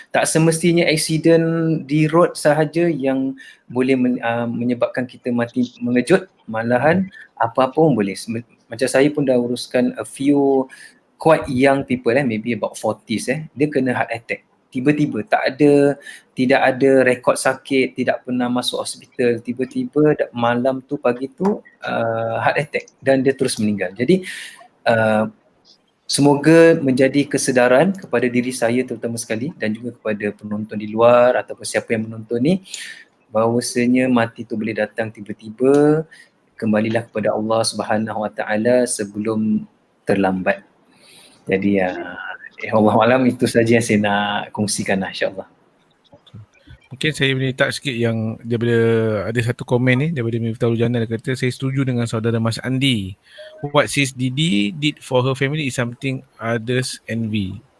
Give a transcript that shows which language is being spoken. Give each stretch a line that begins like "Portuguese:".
Malay: Tak semestinya accident di road sahaja yang boleh menyebabkan kita mati mengejut, malahan apa-apa pun boleh. Macam saya pun dah uruskan
English: a few quite young people, maybe about 40s,
Malay: dia kena heart attack. Tiba-tiba tidak ada rekod sakit, tidak pernah masuk hospital, tiba-tiba malam tu, pagi tu heart attack dan dia terus meninggal. Jadi semoga menjadi kesedaran kepada diri saya terutama sekali, dan juga kepada penonton di luar ataupun siapa yang menonton ni, bahawasanya mati tu boleh datang tiba-tiba. Kembalilah kepada Allah Subhanahu Wa Taala sebelum terlambat. Jadi Allahualam, itu saja yang saya nak kongsikan, insya-Allah. Mungkin saya boleh tak sikit yang daripada ada satu komen ni daripada Miftahul Jannah, dia kata, saya setuju dengan saudara Mas Andi.
English: What sis Didi did for her family is something others envy.